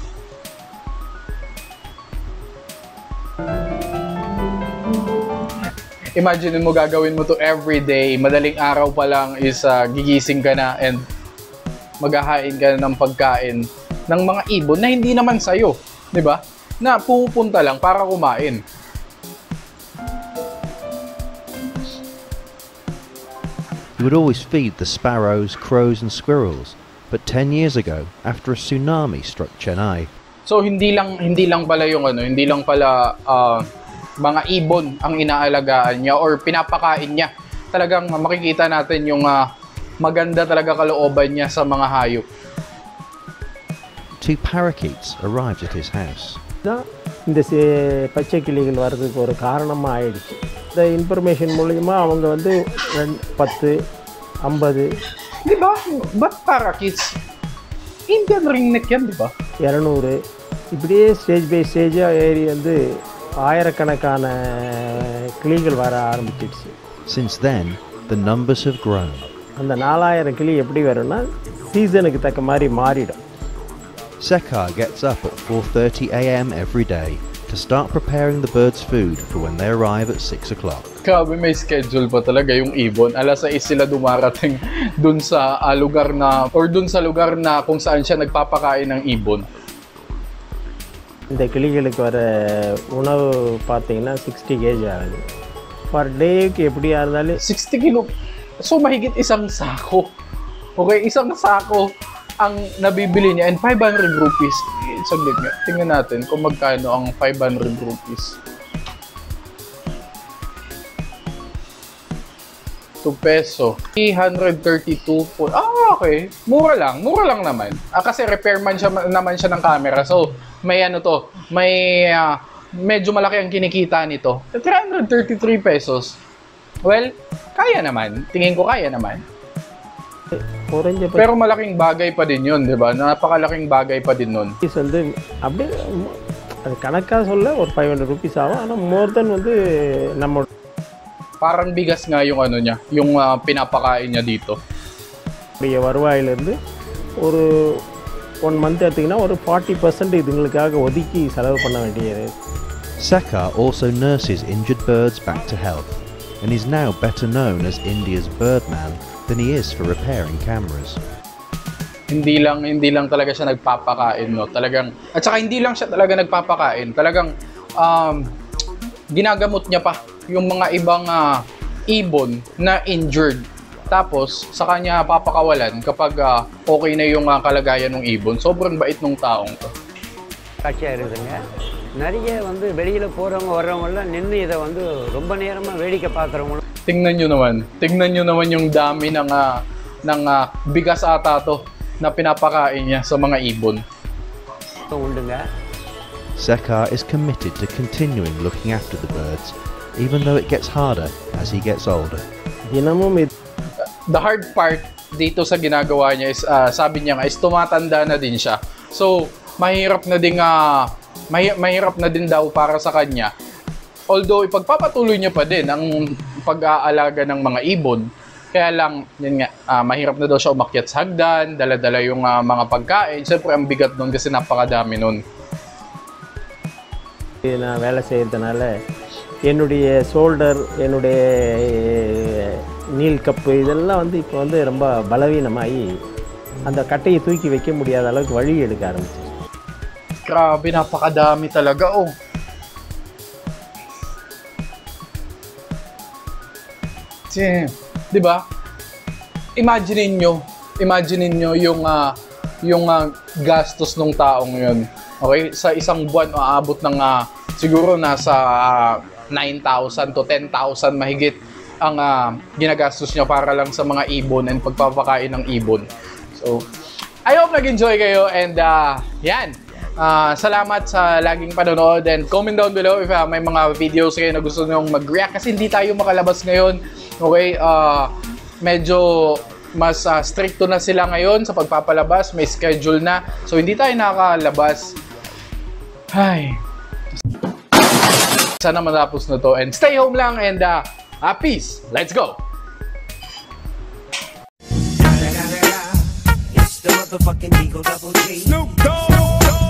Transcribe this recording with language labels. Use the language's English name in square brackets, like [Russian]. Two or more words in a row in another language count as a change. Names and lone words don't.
[Filipino] Imagine mo gagawin mo to [English] every day, [Filipino] madaling araw pa lang is gigising ka na and maghahain ka ng pagkain ng mga ibon na hindi naman sa'yo, di ba? Na pupunta lang para kumain. [English] He would always feed the sparrows, crows and squirrels, but 10 years ago, after a tsunami struck Chennai. [Filipino] So hindi lang pala yung hindi lang pala mga ibon ang inaalagaan niya or pinapakain niya. Talagang makikita natin yung maganda talaga kalooban niya sa mga hayop. [English] 2 parakeets arrived at his house. [Tamil] இந்த பச்சை கிளிகள் வர்றதுக்கு ஒரு காரணமாக ஆயிடுச்சு. இந்த இன்ஃபர்மேஷன் மூலமா அவங்க வந்து 10, 50, [Filipino] di ba? Ba't parakeets? Indian ringneck yan, di ba? [Tamil] 200 இப்படியே [English] stage by stage [Tamil] ஏறி வந்து ஆயிரக்கணக்கான கிளிகள் வர ஆரம்பிச்சிடுச்சு. [English] Since then, the numbers have grown. [Tamil] அந்த 4000 கிளி எப்படி வரும்னா சீசனுக்கு தக்க மாதிரி மாறிடும். [English] Sekar gets up at 4:30 a.m. every day to start preparing the birds' food for when they arrive at 6 o'clock. [Filipino] Grabe, may schedule pa talaga yung ibon. Alas 6 sila dumarating dun sa lugar na or dun sa lugar na kung saan siya nagpapakain ng ibon. [Tamil] இந்த கிளிகளுக்கு வர உணவு பார்த்தீங்கன்னா 60 kg ஆகுது. [English] per day [Tamil] எப்படியா இருந்தாலும் [Filipino] 60 kilo. So mahigit isang sako. Okay, isang sako ang nabibili niya and 500 rupees. Saglit nga. Tingnan natin kung magkano ang 500 rupees. 2 peso. 332 po. Okay. Mura lang naman. Kasi repairman naman siya ng camera. So, may may medyo malaki ang kinikita nito. 333 pesos. Well, kaya naman. Tingin ko kaya naman. Pero malaking bagay pa din yun, di ba? Napakalaking bagay pa din nun. [Tamil] வந்து அப்படியே அது கணக்காக சொல்ல ஒரு 500 rupees ஆகும். ஆனால் [English] more than [Tamil] வந்து நம்ம [Filipino] parang bigas nga yung ano niya, yung pinapakain niya dito. [Tamil] வருவாயிலிருந்து ஒரு 1 month எடுத்திங்கன்னா ஒரு 40% இதுங்களுக்காக ஒதுக்கி செலவு பண்ண வேண்டியது. [English] Sekar also nurses injured birds back to health and is now better known as India's birdman than he is for repairing cameras. [Filipino] Hindi lang talaga siya nagpapakain, no. Talagang at saka hindi lang siya talaga nagpapakain. Talagang ginagamot niya pa yung mga ibang ibon na injured. Tapos sa kanya papakawalan kapag okay na yung kalagayan ng ibon. Sobrang bait ng taong to. [Tamil] காட்சியாக இருக்குதுங்க. நிறைய வந்து வெளியில் போகிறவங்க வர்றவங்களாம் நின்று இதை வந்து ரொம்ப நேரமாக வேடிக்கை பார்க்குறவங்களும். [Filipino] Tingnan nyo naman yung dami ng bigas ata to na pinapakain niya sa mga ibon. [Tamil] உண்டுங்க. [English] Sekar is committed to continuing looking after the birds, even though it gets harder as he gets older. [Tamil] தினமும் [English] The hard part [Filipino] dito sa ginagawa niya is, sabi niya nga, is tumatanda na din siya. So, mahirap na din daw para sa kanya. Although, ipagpapatuloy niya pa din ang pag-aalaga ng mga ibon. Kaya lang, yun nga, mahirap na daw siya umakyat sa hagdan, dala-dala yung mga pagkain. Siyempre, ang bigat nun kasi napakadami nun. [Tamil] நான் வேலை செய்கிறதுனால என்னுடைய ஷோல்டர், என்னுடைய [English] knee cap [Tamil] இதெல்லாம் வந்து இப்போ வந்து ரொம்ப பலவீனமாகி அந்த கட்டையை தூக்கி வைக்க முடியாத அளவுக்கு வழி எடுக்க ஆரம்பிச்சு. [Filipino] Grabe, napakadami talaga, oh. Di ba? Imagine niyo yung gastos ng taong yun. Okay? Sa isang buwan, aabot ng siguro nasa 9,000 to 10,000 mahigit ang ginagastos niya para lang sa mga ibon and pagpapakain ng ibon. So, [English] I hope [Filipino] nag-enjoy kayo and yan. Salamat sa laging panonood and [English] comment down below [Filipino] if may mga videos kayo na gusto nyo mag-react kasi hindi tayo makalabas ngayon. Okay? Medyo mas stricto na sila ngayon sa pagpapalabas. May schedule na. So, hindi tayo nakakalabas. Ay. Sana matapos na to and [English] stay home [Filipino] lang [English] and peace. Let's go. It's the motherfucking Eagle Double G. Snoop Dogg.